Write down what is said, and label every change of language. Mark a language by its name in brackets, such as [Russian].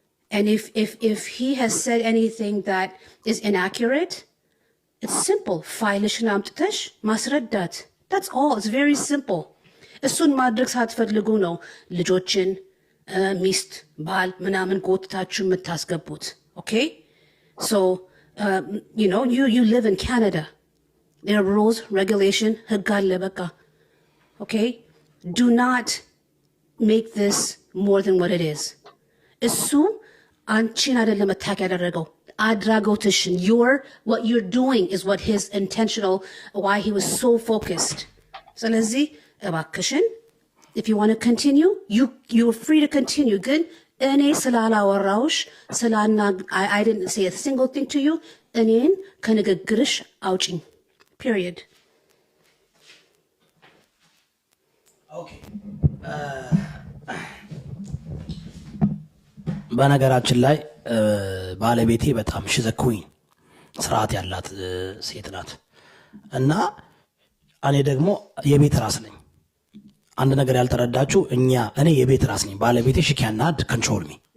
[English] And if he has said anything that is inaccurate, it's simple. [Amharic] ፋይልሽን አምጥተሽ ማስረዳት. [English] That's all. It's very simple. [Amharic] እሱን ማድረግ ሳትፈልጉ ነው ልጆችን ሚስት ባል ምናምን ጎትታችሁ የምታስገቡት። Okay? [English] So, you live in Canada. There are rules, regulation, [Amharic] ህግ አለ በቃ. [English] Okay? Do not make this more than what it is. [Amharic] እሱ አንቺን አይደለም አታክ ያደረገው አድራጎትሽን [English] what you're doing is what his intentional why he was so focused. [Amharic] ስለዚህ እባክሽን [English] if you want to continue you're free to continue. [Amharic] ግን እኔ ስላላወራውሽ [English] I didn't say a single thing to you. [Amharic] እኔን ከንግግርሽ አውጪኝ period. [English] Okay. [Amharic] በነገራችን ላይ ባለቤቴ በጣም ሽዘኩኝ ስርዓት ያላት ሴት ናት እና እኔ ደግሞ የቤት ራስ ነኝ። አንድ ነገር ያልተረዳችሁ እኔ የቤት ራስ ነኝ። ባለቤቴ [English] she cannot control me.